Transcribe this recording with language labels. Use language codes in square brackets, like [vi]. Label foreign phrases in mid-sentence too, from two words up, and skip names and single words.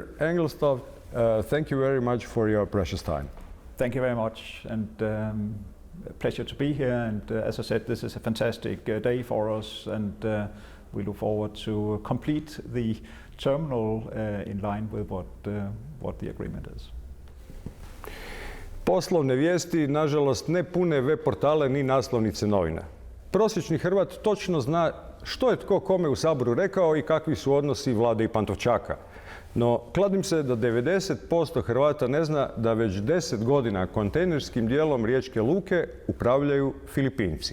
[en] Engelstoftom, thank you very much for your precious time. Thank you very much, and a pleasure to be here. And as I said, this is a fantastic day for us, and we look forward to complete the terminal in line with what the agreement is. [hr] Poslovne vijesti, nažalost, ne pune web portale ni naslovnice novina. Prosječni Hrvat točno zna što je tko kome u Saboru rekao i kakvi su odnosi Vlade i Pantovčaka. No, kladim se da 90% Hrvata ne zna da već 10 godina kontejnerskim dijelom Riječke luke upravljaju Filipinci.